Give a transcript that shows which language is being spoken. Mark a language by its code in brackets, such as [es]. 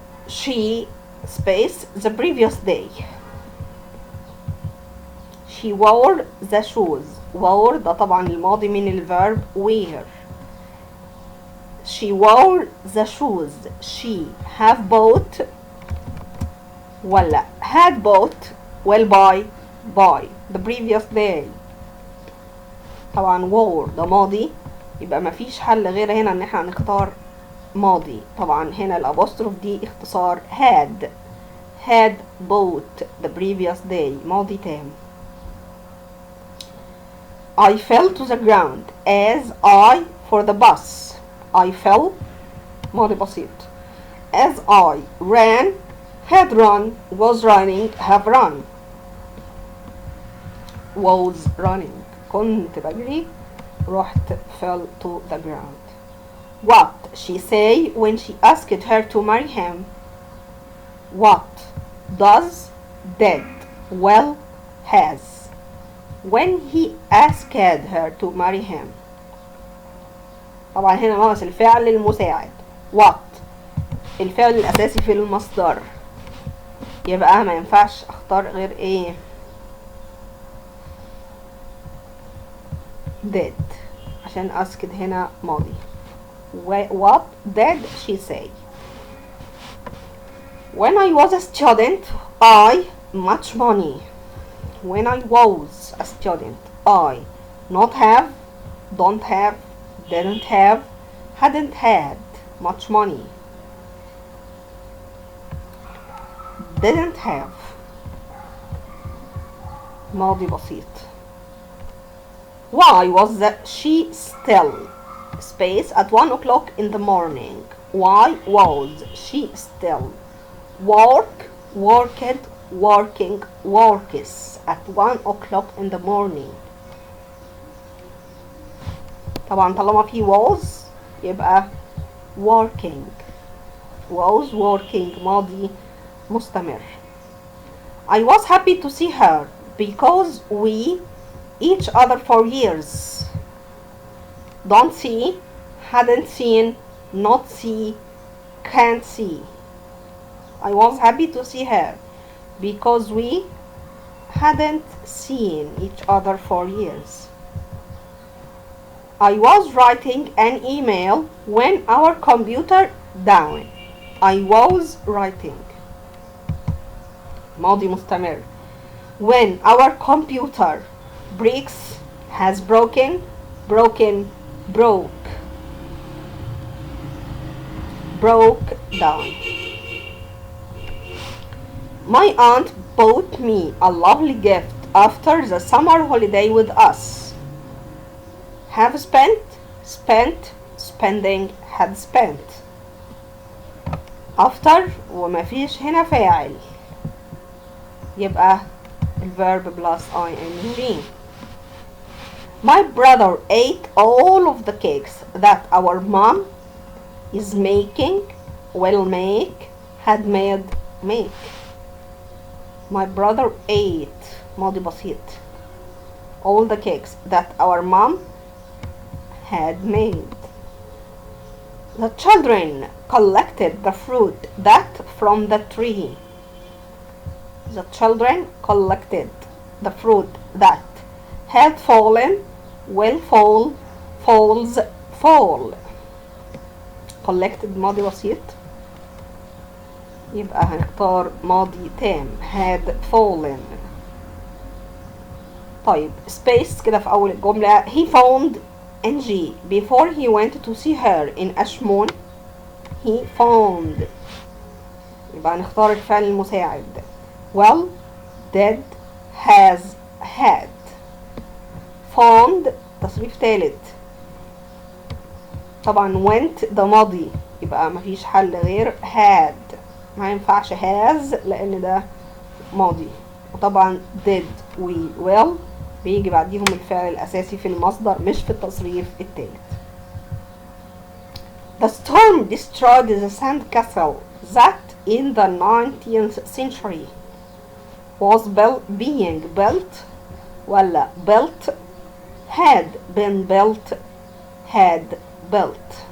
[en] She space the previous day. She wore the shoes. wore [ar] ده طبعا الماضي من الverb wear. [en] She wore the shoes. She have bought [ar] ولا [en] had bought will buy the previous day. [ar] طبعا [en] wore [ar] ده ماضي، يبقى مفيش حل غير هنا ان احنا نختار ماضي. طبعا هنا الابوستروف دي اختصار [en] had bought the previous day [ar] ماضي تام. [en] I fell to the ground as I for the bus. I fell [ar] ماضي بسيط. [en] As I ran had run was running have run. Was running [ar] كنت بجري رحت [en] fell to the ground. What she say when she asked her to marry him. What does did well has when he asked her to marry him. [ar] طبعا هنا ناقص الفعل المساعد. [en] What [ar] الفعل الأساسي في المصدر، يبقى ما ينفعش اختار غير ايه [en] did [ar] عشان [en] asked [ar] هنا ماضي. [en] What did she say? When I was a student I much money. When I was a student I not have, don't have, didn't have, hadn't had much money. Didn't have [ar] ماضي بسيط. [en] Why was she still space at 1 o'clock in the morning. Why was she still work, worked, working, works at 1 o'clock in the morning. [ar] طبعا طالما في [en] was [ar] يبقى [en] working. was working [ar] ماضي مستمر. [en] I was happy to see her because we each other for years. Don't see, hadn't seen, not see, can't see. I was happy to see her because we hadn't seen each other for years. I was writing an email when our computer down. I was writing [ar] ماضي مستمر. [en] When our computer breaks, has broken, broken, broke, broke down. My aunt bought me a lovely gift after the summer holiday with us. Have spent, spent, spending, had spent. After [ar] وما فيش هنا فاعل يبقى الverb [en] plus ing. My brother ate all of the cakes that our mom is making, will make, had made, make. My brother ate [ar] ماضي بسيط [en] all the cakes that our mom had made. The children collected the fruit that from the tree. The children collected the fruit that had fallen, will fall, falls, fall. collected [ar] ماضي بسيط يبقى هنختار ماضي تام [en] had fallen. [ar] طيب [en] space [ar] كده في اول الجملة. [en] he found Angie before he went to see her in أشمون. he found [ar] يبقى نختار الفعل المساعد. [en] well did has had. found [ar] تصريف ثالث. طبعا [en] went [ar] ده ماضي يبقى مفيش حل غير [en] had. [ar] ما ينفعش [en] has [ar] لان ده ماضي. وطبعا [en] did [ar] و [en] will [ar] بيجي بعديهم الفعل الاساسي في المصدر مش في التصريف الثالث. [en] The storm destroyed the sand castle that in the 19th century was being built [ar] ولا [en] built had been built had built.